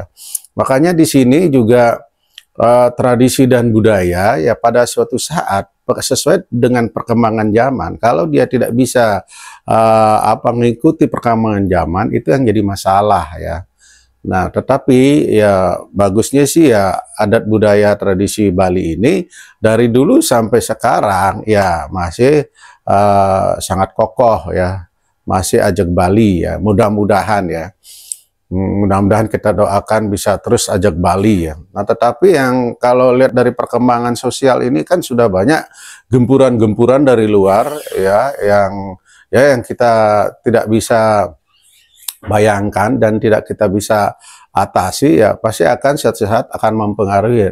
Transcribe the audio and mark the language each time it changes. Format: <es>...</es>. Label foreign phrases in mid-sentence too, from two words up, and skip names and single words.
<id>Makanya di sini juga tradisi dan budaya ya pada suatu saat sesuai dengan perkembangan zaman. Kalau dia tidak bisa mengikuti perkembangan zaman, itu yang jadi masalah ya. Nah, tetapi ya bagusnya sih ya adat budaya tradisi Bali ini dari dulu sampai sekarang ya masih sangat kokoh ya, masih ajak Bali ya. Mudah-mudahan ya. Mudah-mudahan kita doakan bisa terus ajak Bali ya. Nah, tetapi yang kalau lihat dari perkembangan sosial ini kan sudah banyak gempuran-gempuran dari luar ya yang kita tidak bisa bayangkan dan tidak kita bisa atasi ya pasti akan suatu saat akan mempengaruhi.</id>